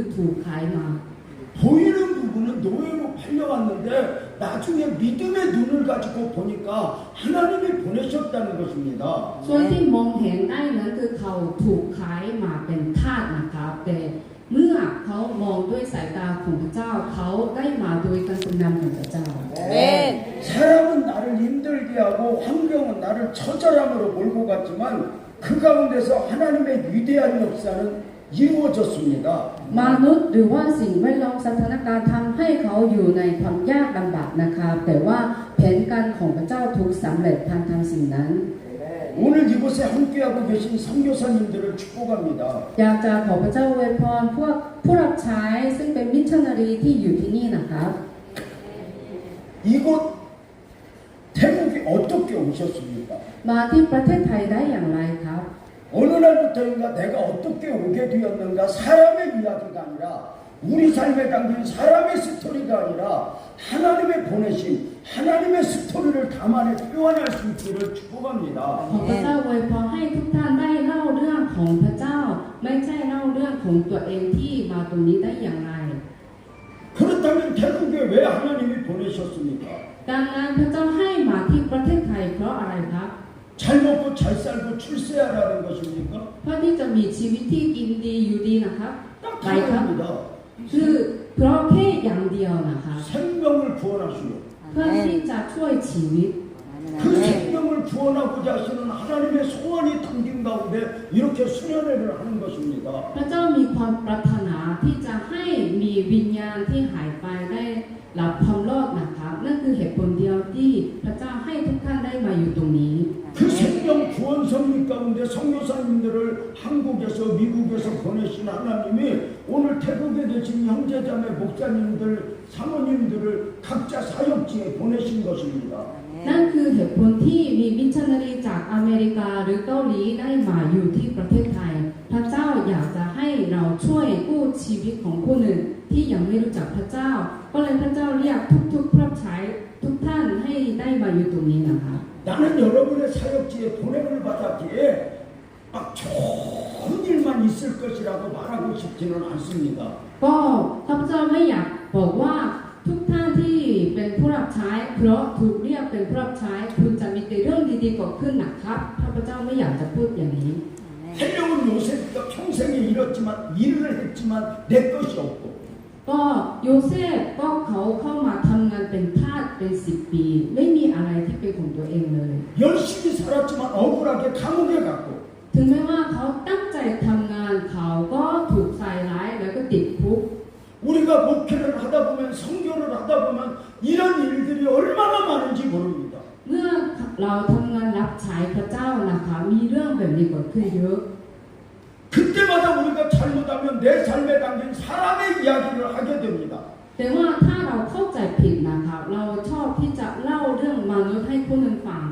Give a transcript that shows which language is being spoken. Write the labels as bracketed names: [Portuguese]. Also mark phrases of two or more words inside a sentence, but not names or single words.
[Korean] 보이는 부분은 노예로 팔려왔는데 나중에 믿음의 눈을 가지고 보니까 하나님이 보내셨다는 것입니다. [Thai] ส่วนที่มองเห็นได้นั้นคือเขาถูกขายมาเป็นทาสนะครับแต่เมื่อเขามองด้วยสายตาของพระเจ้าเขาได้มาโดยการทรงนำของพระเจ้า [Korean] 아멘. 사람은 나를 힘들게 하고 환경은 나를 처절함으로 몰고 갔지만 그 가운데서 하나님의 위대한 역사는 이루어졌습니다. [Thai] มนุษย์หรือว่าสิ่งแวดล้อมสถานการณ์ทำให้เขาอยู่ในความยากลำบากนะครับแต่ว่าแผนการของพระเจ้าถูกสำเร็จผ่านทางสิ่งนั้น [Korean] 오늘 이곳에 함께하고 계신 선교사님들을 축복합니다. [Thai] อยากจะขอพระเจ้าอวยพรพวกผู้รับใช้ซึ่งเป็นมิชชันนารีที่อยู่ที่นี่นะครับ [Korean] 이곳 태국에 어떻게 오셨습니까? [Thai] มาที่ประเทศไทยได้อย่างไรครับ [Korean] 어느 날부터인가 내가 어떻게 오게 되었는가 사람의 이야기가 아니라 우리 삶에 담긴 사람의 스토리가 아니라 하나님의 보내신 하나님의 스토리를 담아내 표현할 수 있기를 축복합니다. [Thai] ขอพระเจ้าอวยพรให้ทุกท่านได้เล่าเรื่องของพระเจ้าไม่ใช่เล่าเรื่องของตัวเองที่มาตรงนี้ได้อย่างไร [Korean] 그렇다면 태국에 왜 하나님이 보내셨습니까? [Thai] ดังนั้นพระเจ้าให้มาที่ประเทศไทยเพราะอะไรครับ [Korean] 잘 먹고 잘 살고 출세하라는 것입니까? [Thai] เพื่อที่จะมีชีวิตที่กินดีอยู่ดีนะครับ [Korean] 딱 [Thai] ไปครับ [Korean] 하나입니다. [Thai] คือเพราะแค่อย่างเดียวนะคะ [Korean] 생명을 구원하시고 [Thai] เพื่อที่จะช่วยชีวิต [Korean] 그 생명을 구원하고자 하시는 하나님의 소원이 담긴 가운데 이렇게 수련회를 하는 것입니다. [Thai] พระเจ้ามีความปรารถนาที่จะให้มีวิญญาณที่หายไปได้รับความรอดนะครับนั่นคือเหตุผลเดียวที่พระเจ้าให้ทุกท่านได้มาอยู่ตรงนี้ [Korean] 그 생명 구원 섭리 가운데 선교사님들을 한국에서 미국에서 보내신 하나님이 오늘 태국에 계신 형제자매 목사님들 사모님들을 각자 사역지에 보내신 것입니다. [Thai] นั่นคือเหตุผลที่มีมิชชันนารีจากอเมริกาหรือเกาหลีได้มาอยู่ที่ประเทศไทย พระเจ้าอยากจะให้เราช่วยกู้ชีวิตของผู้หนึ่งที่ยังไม่รู้จักพระเจ้า ก็เลยพระเจ้าเรียกทุกๆผู้รับใช้ทุกท่านให้ได้มาอยู่ตรงนี้นะคะ [Korean] 나는 여러분의 사역지에 보냄을 받았기에 막 좋은 일만 있을 것이라고 말하고 싶지는 않습니다. [Thai] ก็ข้าพเจ้าไม่อยากบอกว่าทุกท่านที่เป็นผู้รับใช้เพราะถูกเรียกเป็นผู้รับใช้คุณจะมีแต่เรื่องดีๆเกิดขึ้นนะครับข้าพเจ้าไม่อยากจะพูดอย่างนี้ [Korean] 헬령은 요셉이가 평생에 일했지만 일을 했지만 내 것이 없고 [Thai] ก็โยเซฟก็เขาเข้ามาทำงานเป็นทาสเป็น10 ปีไม่มีอะไรที่เป็นของตัวเองเลย [Korean] 열심히 살았지만 억울하게 감옥에 갔고 [Thai] ถึงแม้ว่าเขาตั้งใจทำงานเขาก็ถูกใส่ร้ายแล้วก็ติดคุก [Korean] 우리가 목회를 하다 보면 선교를 하다 보면 이런 일들이 얼마나 많은지 모릅니다. [Thai] เมื่อเราทำงานรับใช้พระเจ้านะคะมีเรื่องแบบนี้เกิดขึ้นเยอะ [Korean] 그때마다 우리가 잘못하면 내 삶에 담긴 사람의 이야기를 하게 됩니다. [Thai] แต่ว่าถ้าเราเข้าใจผิดนะคะเราชอบที่จะเล่าเรื่องมนุษย์ให้คนอื่นฟัง